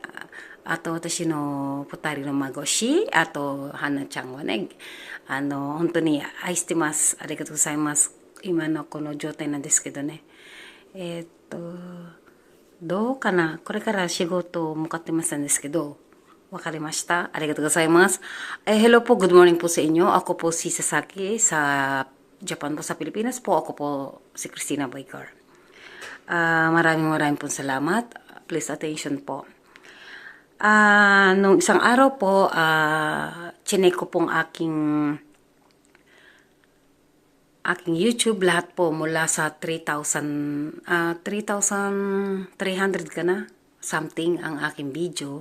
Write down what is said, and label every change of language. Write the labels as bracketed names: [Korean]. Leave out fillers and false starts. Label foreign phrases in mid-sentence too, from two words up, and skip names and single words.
[Japanese] あと私の二人の孫し、あと、はなちゃんはね、本当に愛してます。ありがとうございます。今のこの状態なんですけどね。えーっと、どうかな、これから仕事を向かってますんですけど、わかりました。ありがとうございます。 [Filipino] Hello po, [English] good morning [Filipino] po sa inyo. Ako po si Sasaki sa Japan po sa Pilipinas po. Ako po si Christina Boycar. Maraming po salamat. [English] Please attention [Filipino] po. Nung isang araw po, chinek ko pong aking YouTube, lahat po mula sa 3,300 ka na, something ang aking video.